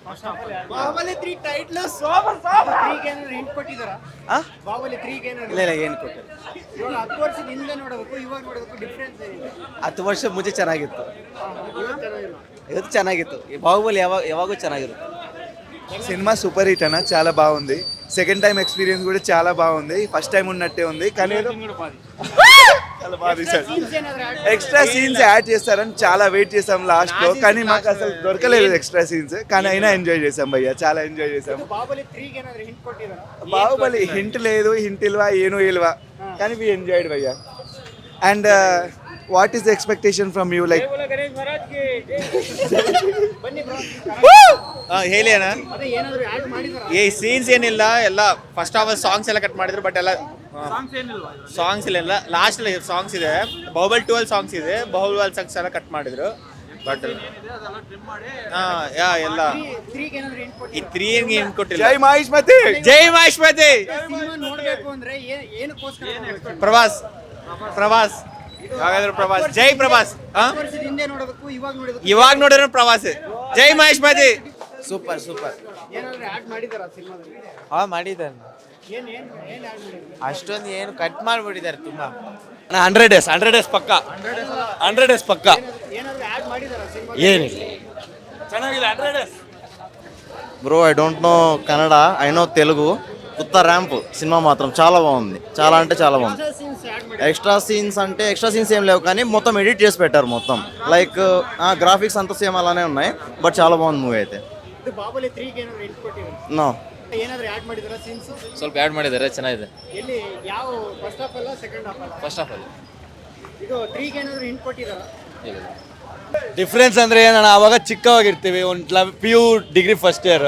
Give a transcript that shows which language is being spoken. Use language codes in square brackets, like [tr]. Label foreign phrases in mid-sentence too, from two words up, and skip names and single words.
[kn] ಬಾಹುಬಲಿ 3 [en] title super. [kn] 3ಗೆ ಏನಾದ್ರು ಹಿಂಟ್ ಕೊಟ್ಟಿದಾರಾ? ಬಾಹುಬಲಿ 3ಗೆ ಏನಾದ್ರು? ಇಲ್ಲ ಏನು ಕೊಟ್ಟಿಲ್ಲ. ಇವಾಗ 10 ವರ್ಷದ ಹಿಂದೆ ನೋಡೋದಕ್ಕೂ ಇವಾಗ ನೋಡೋದಕ್ಕೂ ಡಿಫ್ರೆನ್ಸ್ ಏನಿದೆ? 10 ವರ್ಷ ಮುಂಚೆ ಚೆನ್ನಾಗಿತ್ತು, ಇವತ್ತು ಚೆನ್ನಾಗಿಲ್ಲ. ಇವತ್ತು ಚೆನ್ನಾಗಿತ್ತು. ಈ ಬಾಹುಬಲಿ ಯಾವಾಗೂ ಚೆನ್ನಾಗಿರುತ್ತೆ. [en] cinema super hit [te] అన్న, చాలా బాగుంది. [en] second time experience [te] కూడా చాలా బాగుంది. [en] first time [te] ఉన్నట్టే ఉంది, కానీ చాలా బాగా తీశారు. [kn] Scenes ఏనాದ್ರು add [en] extra scenes add [te] చేస్తారని చాలా వెయిట్ చేసాం లాస్ట్ లో, కానీ మాకు అసలు దొరకలేదు [en] extra scenes. [te] కానీ అయినా ఎంజాయ్ చేసాం భయ్య, చాలా ఎంజాయ్ చేసాం. [kn] ಬಾಹುಬಲಿ 3ಗೆ ಏನಾದ್ರು ಹಿಂಟ್ ಕೊಟ್ಟಿದಾರಾ? [te] బాహుబలి హింట్ లేదు, హింట్ [kn] ಇಲ್ವಾ ಏನೋ ಇಲ್ವಾ, [te] కానీ [en] we enjoyed [te] భయ్య. [en] and what is the expectation from you? like [kn] ಬನ್ನಿ ಬ್ರೋ. ಹೇಳಿ ಅಣ್ಣ. ಅದೇ ಏನಾದ್ರು ಆಡ್ ಮಾಡಿದಾರಾ? ಈ ಸೀನ್ಸ್ ಏನಿಲ್ಲ, ಎಲ್ಲ [en] first half songs [kn] ಎಲ್ಲ ಕಟ್ ಮಾಡಿದ್ರು. ಬಟ್ ಎಲ್ಲ ಸಾಂಗ್ಸ್ ಇಲ್ಲ, [en] last songs [kn] ಇದೆ. ಬಾಹುಬಲಿ 12 ಸಾಂಗ್ಸ್ ಇದೆ, ಬಾಹುಬಲಿ ಸಾಂಗ್ಸ್ ಎಲ್ಲ ಕಟ್ ಮಾಡಿದ್ರು. ಬಟ್ ಎಲ್ಲ 3ಗೆ ಏನಾದ್ರು ಹಿಂಟ್ ಈ ಕೊಟ್ಟಿದಾರಾ? 3 ಏನು ಕೊಟ್ಟಿಲ್ಲ. [te] జై మహేష్మతి. [kn] ಜೈ ಮಹೇಶ್ಮತಿ. ಸಿನಿಮಾ ನೋಡ್ಬೇಕು ಅಂದ್ರೆ ಏನಕ್ಕೋಸ್ಕರ ನೋಡ್ಬೇಕು? ಪ್ರವಾಸ್ ಹಾಗಾದ್ರೆ ಪ್ರವಾಸ್. ಜೈ ಪ್ರವಾಸ್. 10 ವರ್ಷದ ಹಿಂದೆ ನೋಡೋದಕ್ಕೂ ಇವಾಗ ನೋಡೋದಕ್ಕೂ ಇವಾಗ ನೋಡಿರೋ ಪ್ರವಾಸ್. ಜೈ ಮಹೇಶ್ಮತಿ. ಸೂಪರ್ ಸೂಪರ್. ಏನಾದ್ರು ಆಡ್ ಮಾಡಿದಾರಾ ಸಿನಿಮಾದಲ್ಲಿ? ಮಾಡಿದ್ದಾರೆ. ಏನ್ ಆಡ್ ಮಾಡಿದ್ರು? ಅಷ್ಟೊಂದು ಏನು ಕಟ್ ಮಾಡಿಬಿಟ್ಟಿದ್ದಾರೆ ತುಂಬ. 100 ಡೇಸ್ ಪಕ್ಕ. 100 ಡೇಸ್ ಪಕ್ಕ. ಏನಾದ್ರು ಆಡ್ ಮಾಡಿದಾರಾ ಸಿನಿಮಾ? ಏನಿಲ್ಲ, ಚೆನ್ನಾಗಿದೆ. 100 ಡೇಸ್. [en] bro I don't know Kannada, I know Telugu. [te] కొత్త ర్యాంప్ సినిమా మాత్రం చాలా బాగుంది, చాలా అంటే చాలా బాగుంది. [en] scenes add [kn] ಮಾಡಿ. [te] ఎక్స్ట్రా సీన్స్ ఏం లేవు, కానీ మొత్తం ఎడిట్ చేసి పెట్టారు మొత్తం. [en] like graphics [te] అంతా సేమ్ అలానే ఉన్నాయి, బట్ చాలా బాగుంది మూవీ అయితే. [kn] ಇದು ಬಾಹುಬಲಿ 3ಗೆ ಏನಾದ್ರು ಹಿಂಟ್ ಕೊಟ್ಟಿದಾರಾ? నో, ಏನಾದ್ರು ಆಡ್ ಮಾಡಿದಾರಾ ಸೀನ್ಸ್? ಸ್ವಲ್ಪ ಆ್ಯಡ್ ಮಾಡಿದ್ದಾರೆ, ಚೆನ್ನಾಗಿದೆ. ಎಲ್ಲಿ ಯಾವ [en] first half [kn] ಅಲ್ಲ [en] second half [kn] ಅಲ್ಲ? [en] first half [kn] ಅಲ್ಲಿ ಇದು 3ಗೆ ಏನಾದ್ರು ಹಿಂಟ್ ಕೊಟ್ಟಿದಾರಾ? ಡಿಫ್ರೆನ್ಸ್ ಅಂದ್ರೆ ಏನಣ್ಣ, ಅವಾಗ ಚಿಕ್ಕವಾಗಿರ್ತೀವಿ, ಒಂದು PU [en] degree first year.